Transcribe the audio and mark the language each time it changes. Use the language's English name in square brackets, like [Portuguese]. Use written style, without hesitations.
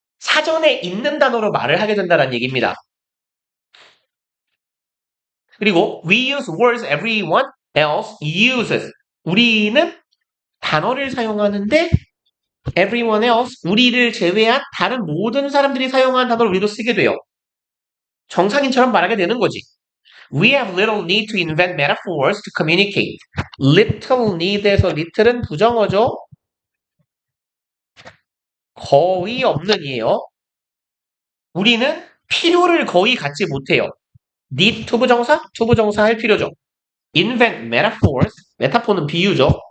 [Korean] 사전에 있는 단어로 말을 하게 된다는 얘기입니다. 그리고 [English] we use words everyone else uses. [Korean] 우리는 단어를 사용하는데 [English] everyone else, [Korean] 우리를 제외한 다른 모든 사람들이 사용하는 단어를 우리도 쓰게 돼요. 정상인처럼 말하게 되는 거지. [English] We have little need to invent metaphors to communicate. little need [Korean] 에서 [English] little [Korean] 은 부정어죠. 거의 없는 이에요. 우리는 필요를 거의 갖지 못해요. [English] need to [Korean] 부정사 할 필요죠. [English] invent metaphors, [Korean] 메타포는 비유죠.